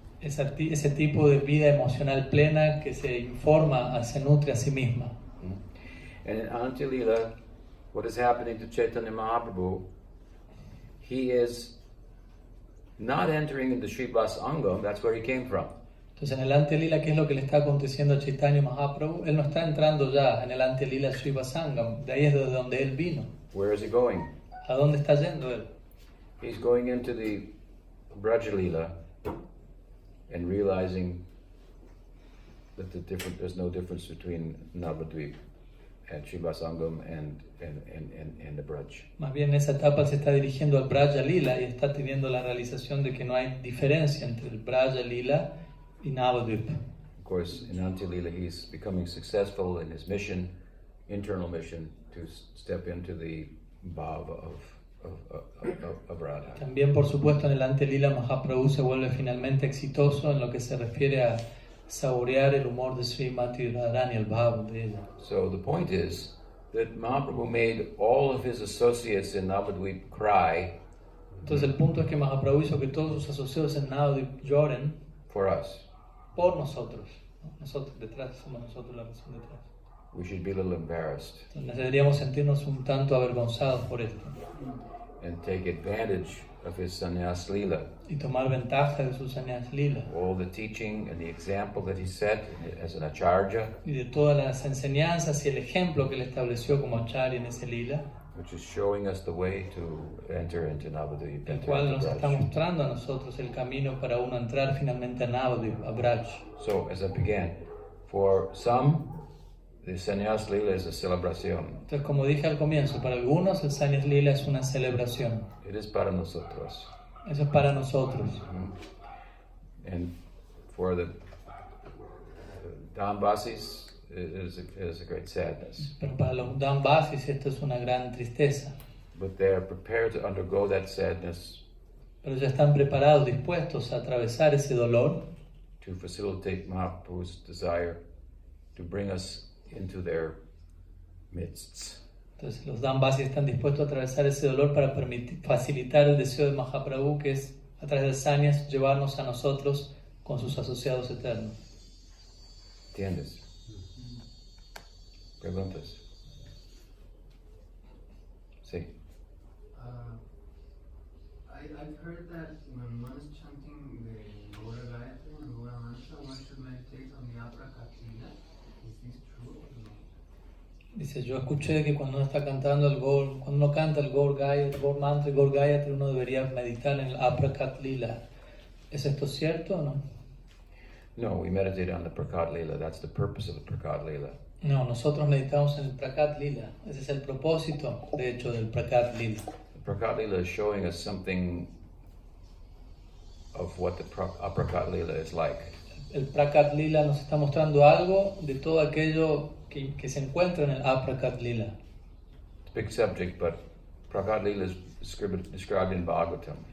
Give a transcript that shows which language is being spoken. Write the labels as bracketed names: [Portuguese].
[Spanish] Ese tipo de vida emocional plena que se informa, se nutre a sí misma. [English] And in Antya-lila, what is happening to Chaitanya Mahaprabhu, he is not entering into Srivas Angam, that's where he came from. [Spanish] Entonces en el Antya-lila, ¿qué es lo que le está aconteciendo a Chaitanya Mahaprabhu? Él no está entrando ya en el Antya-lila Srivasangam, de ahí es de donde él vino. [English] Where is he going? [Spanish] ¿A dónde está yendo él? [English] He's going into the Braja-lila and realizing that there's no difference between Navadvip and Srivasangam and the Braj. [Spanish] Más bien en esa etapa se está dirigiendo al Braja-lila y está teniendo la realización de que no hay diferencia entre el Braja-lila y Navadvip. [English] Of course, in Antya-lila, he's becoming successful in his mission, internal mission, to step into the bhav of Radha. [Spanish] También, por supuesto, en el Antya-lila Mahaprabhu se vuelve finalmente exitoso en lo que se refiere a saborear el humor de Srimati Radharani, el bhav de ella. [English] So the point is that Mahaprabhu made all of his associates in Navadvip cry. [Spanish] Entonces el punto es que Mahaprabhu hizo que todos sus asociados en Navadvip lloren [English] For us. [Spanish] por nosotros. Nosotros detrás, somos nosotros la razón detrás. [English] We should be a little embarrassed [Spanish] Entonces deberíamos sentirnos un tanto avergonzados por esto [English] and take advantage of his Sannyas-lila. [Spanish] y tomar ventaja de su Sannyas-lila [English] All the teaching and the example that he set as an acharya, [Spanish] y de todas las enseñanzas y el ejemplo que él estableció como acharya en ese lila, [English] which is showing us the way to enter into Navadvip. [Spanish] el cual nos está mostrando a nosotros el camino para uno entrar finalmente a Navadvip, a Braj. [English] So, as I began, for some, the Sannyas-lila is a celebration. [Spanish] Entonces, como dije al comienzo, para algunos el Sannyas-lila es una celebración. [English] It is [Spanish] para nosotros. Eso es para nosotros. [English] And for the Dambasis, it is a great sadness. [Spanish] Pero para los Dambasis esto es una gran tristeza. [English] But they are prepared to undergo that sadness [Spanish] Pero ya están preparados, dispuestos a atravesar ese dolor [English] to facilitate Mahaprabhu's desire to bring us into their midst. [Spanish] Entonces los Dambasis están dispuestos a atravesar ese dolor para facilitar el deseo de Mahaprabhu, que es a través del Sannyas llevarnos a nosotros con sus asociados eternos. ¿Entiendes? Preguntas. Sí. [English] I've heard that when one is chanting the Gaura Gayatri and Gaura Mantra, one should meditate on the Aprakat-lila. Is this true or no? [Spanish] Dice, yo escuché que cuando uno está cantando cuando uno canta el Gaur Gayatri, Gaur Mantra y Gaur Gayatri, uno debería meditar en el Aprakat-lila. ¿Es esto cierto o no? [English] No, we meditate on the Prakat-lila. That's the purpose of the Prakat-lila. [Spanish] No, nosotros meditamos en el Prakat-lila. Ese es el propósito, de hecho, del Prakat-lila. [English] The Prakat-lila is showing us something of what the Aprakat-lila is like. [Spanish] El Prakat-lila nos está mostrando algo de todo aquello que se encuentra en el Aprakat-lila. [English] It's a big subject, but Prakat-lila is described in Bhagavatam.